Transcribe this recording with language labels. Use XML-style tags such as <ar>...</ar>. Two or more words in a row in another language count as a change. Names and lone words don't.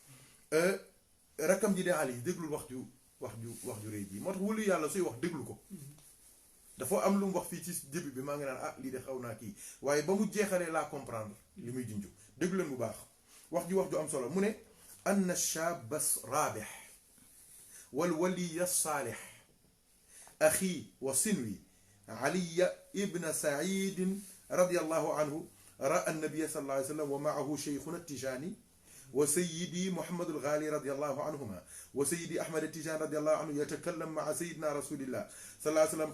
<wo>rakkam ji de Ali déglul wax ju rëy ji moo tax wulu yàlla suy wax déglu ko dafa am lu mu wax fii ci début bi maa ngi naan ah lii de xaw naa kii waaye ba mu jeexalee laa comprendre li muy junju déglu leen bu baax wax ju am solo mu ne</wo> <ar>أن الشاب الرابح والولي الصالح أخي وصنوي علي ابن سعيد رضي الله عنه رأى النبي صلى الله عليه وسلم ومعه شيخنا التجاني وسيدي محمد الغالي رضي الله عنهما وسيدي أحمد التجاني رضي الله عنه يتكلم مع سيدنا رسول الله صلى الله عليه وسلم.</ar>